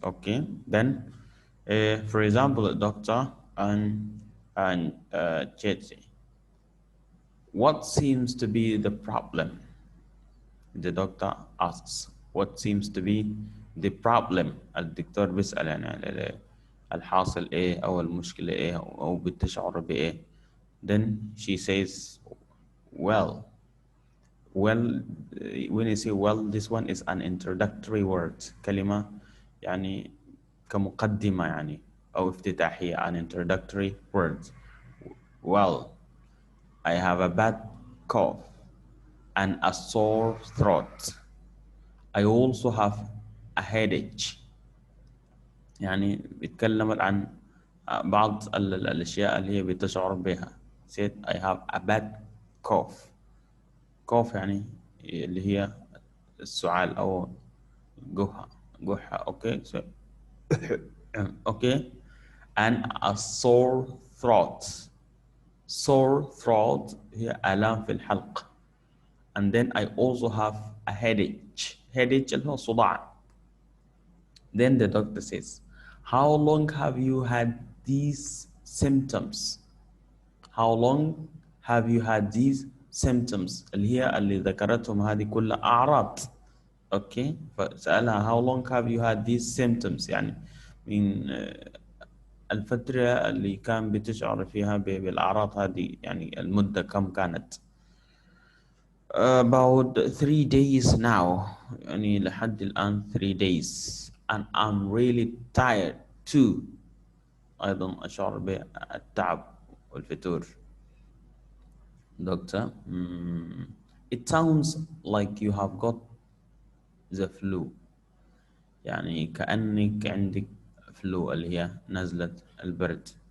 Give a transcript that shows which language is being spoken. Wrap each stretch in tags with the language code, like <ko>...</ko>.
<en>Okay, then for example, a doctor and Chetty. What seems to be the problem? The doctor asks, what seems to be the problem?</en> <ar>الدكتور بيسأل يعني الحاصل إيه أو المشكلة إيه أو بتشعر بإيه.</ar> <en>Then she says, well, when you say well, this one is an introductory word.</en> <ar>كلمة يعني كمقدمة يعني أو افتتاحية.</ar> <en>An introductory word. Well, I have a bad cough and a sore throat. I also have a headache.</en> <ar>يعني بيتكلم عن بعض الأشياء اللي هي بتشعر بها.</ar> <en>said I have a bad cough.</en> <ar>cough يعني اللي هي السعال أو جحة.</ar> <en>Okay so okay, and a sore throat. sore throat</en> <ar>هي آلام في الحلق.</ar> <en>and then I also have a headache.</en> <ar>headache اللي هو صداع.</ar> <en>Then the doctor says, how long have you had these symptoms? How long have you had these symptoms?</en> <ar>اللي هي اللي ذكرتهم هذه كلها أعراض.</ar> <en>Okay,</en> <ar>فسألها</ar> <en>how long have you had these symptoms؟</en> <ar>يعني من الفترة اللي كان بتشعر فيها بالأعراض هذه، يعني المدة كم كانت؟</ar> <en>About 3 days now.</en> <ar>يعني لحد الآن</ar> <en>3 days. And I'm really tired too.</en> <ar>أيضا أشعر بالتعب والفتور.</ar> <en>Doctor, it sounds like you have got the flu.</en> <ar>يعني كأنك عندك flu اللي هي نزلة البرد.</ar>